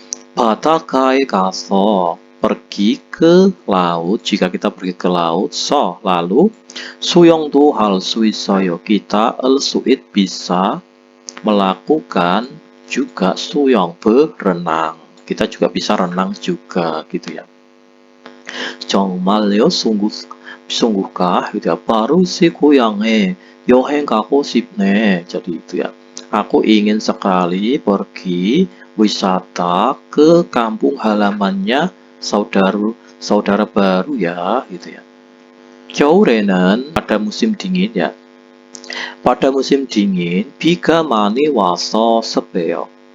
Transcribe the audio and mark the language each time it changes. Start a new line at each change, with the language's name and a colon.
Korean: 바닷가에 가서
Indonesian: pergi ke laut, jika kita pergi ke laut, lalu
Korean: 수영도 할 수 있어요.
Indonesian: Kita suit bisa melakukan juga suyong, berenang. Kita juga bisa renang juga gitu ya.
Korean: 정말요?
Indonesian: sungguhkah gitu ya.
Korean: 바로 si 고향에 여행 가고 싶네.
Indonesian: Jadi itu ya. Aku ingin sekali pergi wisata ke kampung halamannya saudara baru ya gitu ya.
Korean: 겨울에는
Indonesian: pada musim dingin ya. Pada musim dingin
Korean: 비가 많이 와서 습해요.